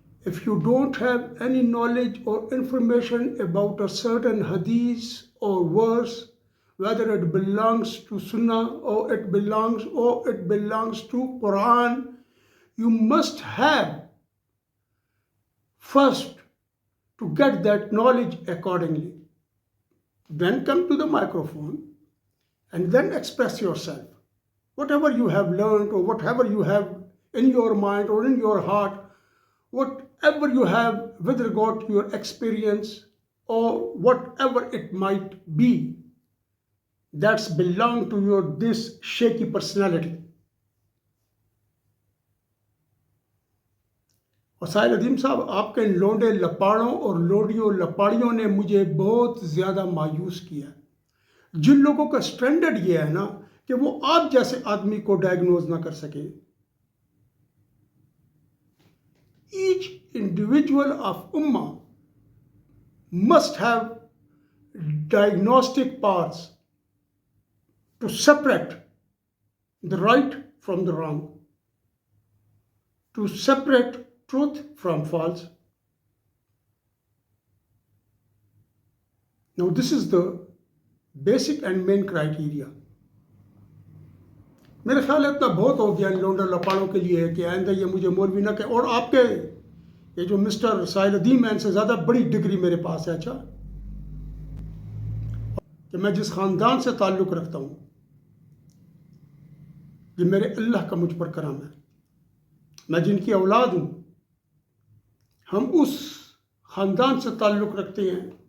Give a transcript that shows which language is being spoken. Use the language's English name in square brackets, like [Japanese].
[English] if you don't have any knowledge or information about a certain hadith or verse, whether it belongs to Sunnah or it belongs to Quran, you must have first to get that knowledge accordingly. Then come to the microphone and then express yourself. Whatever you have learned or whatever you have in your mind or in your heart, whatever you have with regard to your experience or whatever it might be, that's belong to your this shaky personality. [Urdu] اور ساحل ادیم صاحب، آپ کے لونڈے لپاڑوں اور لونڈیوں لپاڑیوں نے مجھے بہت زیادہ مایوس کیا ہے۔ جن لوگوں کا سٹینڈرڈ یہ ہے نا کہ وہ آپ جیسے آدمی کو ڈائگنوز نہ کر سکیں۔ [English] Each individual of Ummah must have diagnostic parts to separate the right from the wrong, to separate truth from false. Now this is the basic and main criteria. [Urdu] میرے خیال اتنا بہت ہو گیا ان لونڈا لپاڑوں کے لیے کہ آئندہ یہ مجھے مولوی نہ کہ، اور آپ کے یہ جو مسٹر ساحل ادیم ہے ان سے زیادہ بڑی ڈگری میرے پاس ہے۔ اچھا کہ میں جس خاندان سے تعلق رکھتا ہوں، یہ میرے اللہ کا مجھ پر کرم ہے، میں جن کی اولاد ہوں، ہم اس خاندان سے تعلق رکھتے ہیں